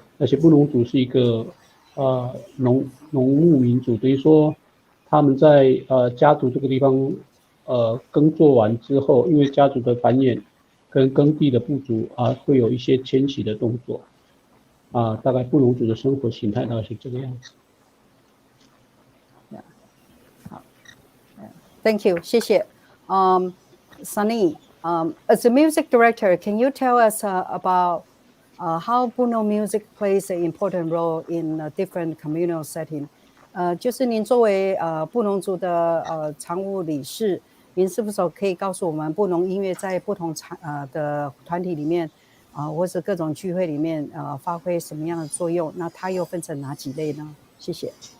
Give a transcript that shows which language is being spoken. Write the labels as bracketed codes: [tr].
[zh] 而且布农族是一个农牧民族，等于说他们在家族这个地方耕作完之后，因为家族的繁衍跟耕地的不足会有一些迁徙的动作大概布农族的生活形态大概是这个样子。 [en] Thank you， [zh] 谢谢。 [en] Sunny, as a music director, can you tell us about how Bunong music plays an important role in a different communal setting? [zh] 就是您作为布农族的常务理事，您是不是可以告诉我们布农音乐在不同的团体里面或是各种聚会里面发挥什么样的作用？那它又分成哪几类呢？谢谢。